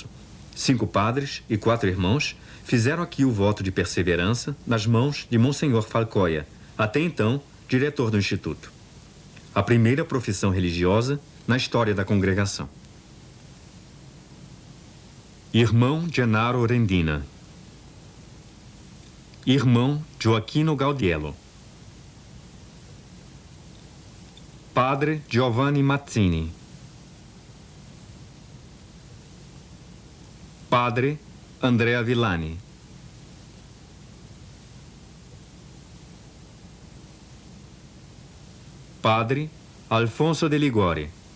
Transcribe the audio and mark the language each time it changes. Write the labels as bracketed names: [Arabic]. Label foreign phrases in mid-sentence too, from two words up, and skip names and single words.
[Portuguese] 5 padres e 4 irmãos fizeram aqui o voto de perseverança nas mãos de Monsenhor Falcoia, até então diretor do Instituto. A primeira profissão religiosa na história da congregação. Irmão Gennaro Rendina. Irmão Gioacchino Gaudiello. Padre Giovanni Mazzini. Padre Andrea Villani. Padre Alfonso de Liguori.